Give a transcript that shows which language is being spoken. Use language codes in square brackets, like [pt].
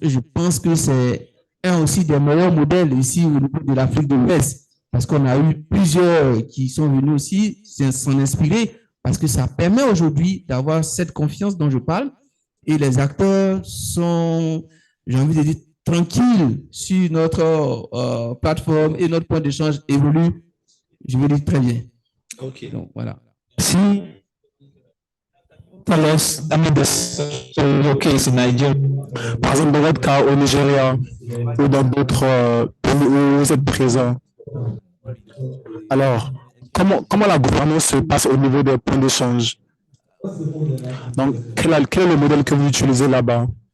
[fr] Et je pense que c'est un aussi des meilleurs modèles ici au niveau de l'Afrique de l'Ouest, parce qu'on a eu plusieurs qui sont venus aussi s'en inspirer, parce que ça permet aujourd'hui d'avoir cette confiance dont je parle, et les acteurs sont, j'ai envie de dire, tranquilles sur notre plateforme, et notre point d'échange évolue, je veux dire, très bien. OK. Donc, voilà. [en] Si tell us, I mean, your case in Nigeria. [fr] Par exemple, dans votre cas au Nigeria ou dans d'autres pays où vous êtes présent. Alors, comment la gouvernance se passe au niveau des points d'échange? Donc, quel est le modèle que vous utilisez là-bas?